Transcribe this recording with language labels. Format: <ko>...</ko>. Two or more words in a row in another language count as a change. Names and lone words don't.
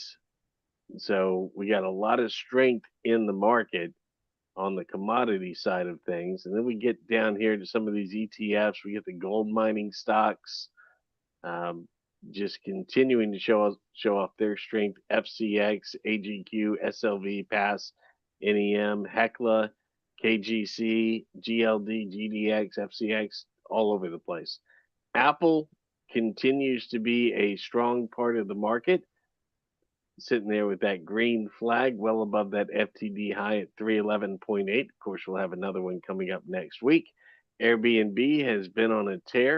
<en>So we got a lot of strength in the market on the commodity side of things. And then we get down here to some of these ETFs. We get the gold mining stocks. Um, just continuing to show off their strength. FCX, AGQ, SLV, Pass, NEM, Hecla, KGC, GLD, GDX, FCX, all over the place. Apple continues to be a strong part of the market, sitting there with that green flag well above that FTD high at 311.8. Of course, we'll have another one coming up next week. Airbnb has been on a tear.</en>